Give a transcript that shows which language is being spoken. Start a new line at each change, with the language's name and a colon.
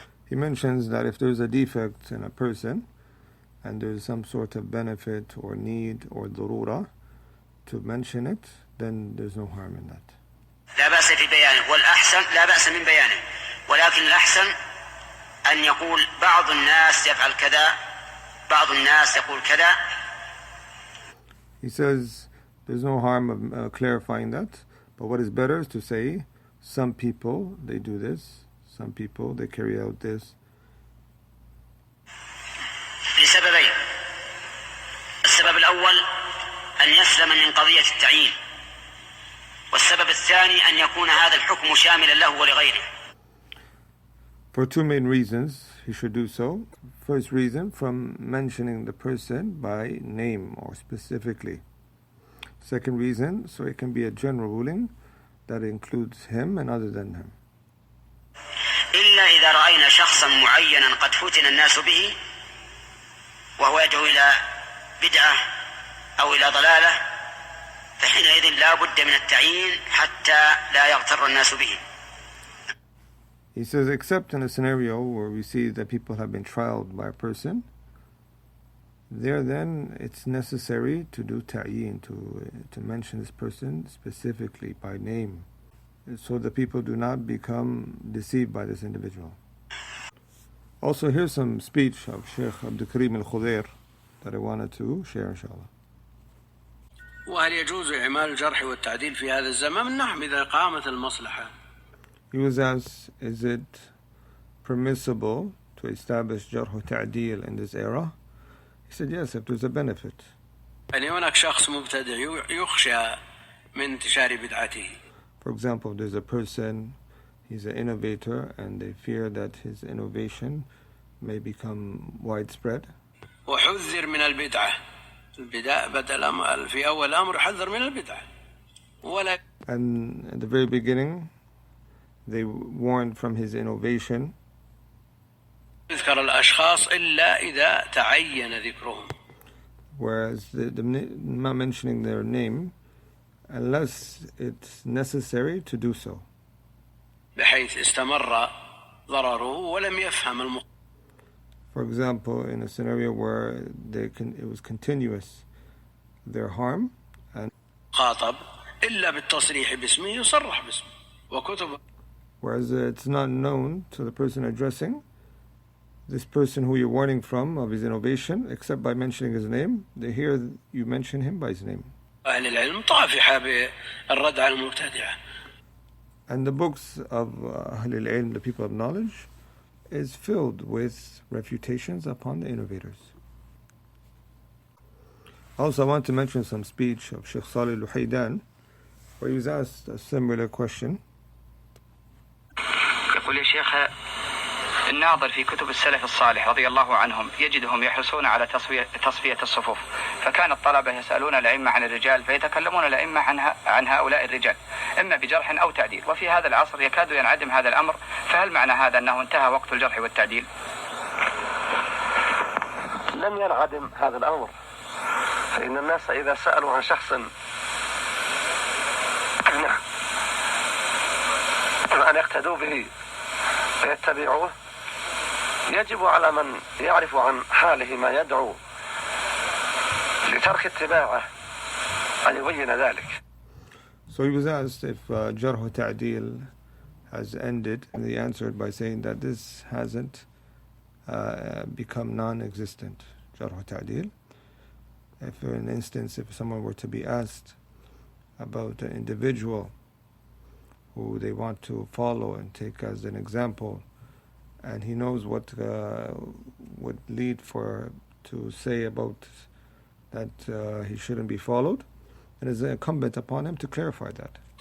English: He mentions that if there's a defect in a person and there's some sort of benefit or need or ضرورة to mention it, then there's no harm in that.
Arabic: لا بأس في بيانه والأحسن لا بأس من بيانه ولكن الأحسن أن يقول بعض الناس يفعل كذا بعض الناس يقول كذا.
English: He says there's no harm of clarifying that, but what is better is to say some people they do this, some people they carry out this.
Arabic: لسببين. السبب الأول أن يسلم من قضية التعيين والسبب الثاني أن يكون هذا الحكم شاملا له ولغيره.
English: For two main reasons he should do so. First reason, from mentioning the person by name or specifically. Second reason, so it can be a general ruling that includes him and other than him.
Arabic: إلا إذا رأينا شخصا معينا قد فتن الناس به وهو يدعو إلى بدعة أو إلى ضلالة فحينئذ لا بد من التعيين حتى لا يغتر الناس به.
English: He says, except in a scenario where we see that people have been trialed by a person, there then it's necessary to do ta'yin, to mention this person specifically by name, so that people do not become deceived by this individual. Also, here's some speech of Sheikh Abdul Karim al-Khudair that I wanted to share, inshallah.
Arabic: وهل يجوز إعمال الجرح والتعديل في هذا الزمان؟ نعم إذا قامت المصلحة.
English: He was asked, is it permissible to establish jarh wa ta'deel in this era? He said, yes, if there's a benefit.
Arabic: يعني هناك شخص مبتدع يخشى من انتشار بدعته.
English: For example, there's a person, he's an innovator, and they fear that his innovation may become widespread.
Arabic: وحذر من البدعة. البداء بدأ في أول أمر حذر من البدعة. ولا.
English: And at the very beginning, they warned from his innovation.
Arabic: يذكر الأشخاص إلا إذا تعين ذكرهم.
English: Whereas not mentioning their name, unless it's necessary to do so.
Arabic: بحيث استمر ضرره ولم يفهم
English: For example, in a scenario where it was continuous, their harm, and
Arabic: خاطب إلا بالتصريح باسمه يصرح باسمه وكتب.
English: Whereas it's not known to the person addressing this person who you're warning from of his innovation, except by mentioning his name. They hear you mention him by his name.
Arabic: أهل العلم طافحة بالرد على المبتدعة.
English: And the books of Ahl al-Ilm, the people of knowledge, is filled with refutations upon the innovators. Also, I want to mention some speech of Sheikh Salih al-Luhaydan, where he was asked a similar question.
Arabic: يقول يا شيخ الناظر في كتب السلف الصالح رضي الله عنهم يجدهم يحرصون على تصفية الصفوف، فكان الطلبة يسألون الأئمة عن الرجال فيتكلمون الأئمة عن هؤلاء الرجال إما بجرح أو تعديل، وفي هذا العصر يكاد ينعدم هذا الأمر، فهل معنى هذا أنه انتهى وقت الجرح والتعديل؟ لم ينعدم هذا الأمر، فإن الناس إذا سألوا عن شخص يقتدوا به ويتبعوه يجب على من يعرف عن حاله ما يدعو لترك اتباعه أن يبين ذلك.
English: So he was asked if Jarh wa Ta'deel has ended, and he answered by saying that this hasn't become non-existent. Jarh wa Ta'deel. If for an instance, if someone were to be asked about an individual who they want to follow and take as an example, and he knows what would lead for to say about that he shouldn't be followed, it is incumbent upon him to clarify that.